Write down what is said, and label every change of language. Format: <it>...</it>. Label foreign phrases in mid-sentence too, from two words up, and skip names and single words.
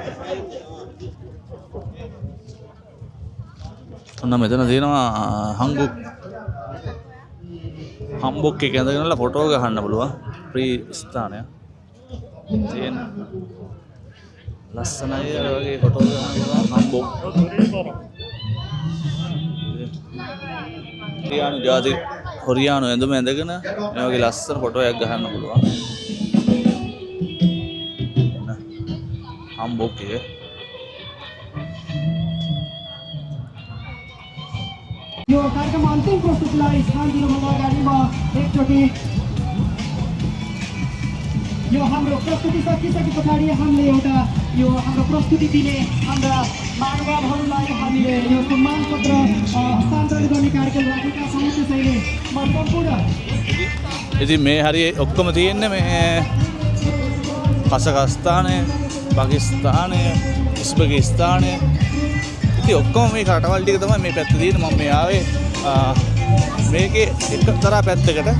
<si>ඔන්න මෙතන තියෙනවා හම්බුක් එක ඇඳගෙනලා ෆොටෝ ගහන්න පුළුවන් ෆ්‍රී ස්ථානයක් තියෙන ලස්සනයි වගේ ෆොටෝ ගහනවා හම්බුක් කොරියානු ජාති කොරියානු ඇඳුම ඇඳගෙන මේ වගේ ලස්සන ෆොටෝ එකක් ගහන්න පුළුවන් හම්බුක් එක</si> <ne>यो कार्यक्रम अन्तिम प्रस्तुतिलाई स्थान दिनुभन्दा अगाडिमा एकचोटि यो हाम्रो प्रस्तुति सकिसके पछाडि हामीले एउटा यो हाम्रो प्रस्तुति दिने हाम्रा महानुभावहरूलाई हामीले यो सम्मान पत्र हस्तान्तरण गर्ने कार्यक्रम राखेका छौँ त्यसैले म सम्पूर्ण</ne> <si>ඉතින් මේ හරිය ඔක්කොම තියෙන්නේ මේ කසකස්ථානය පාකිස්තානය උස්බෙකිස්තානය ඉතින් ඔක්කොම මේ රටවල් ටික තමයි මේ පැත්තේ තියෙන්නේ මම මේ ආවේ මේකේ එක්තරා පැත්තකට</si>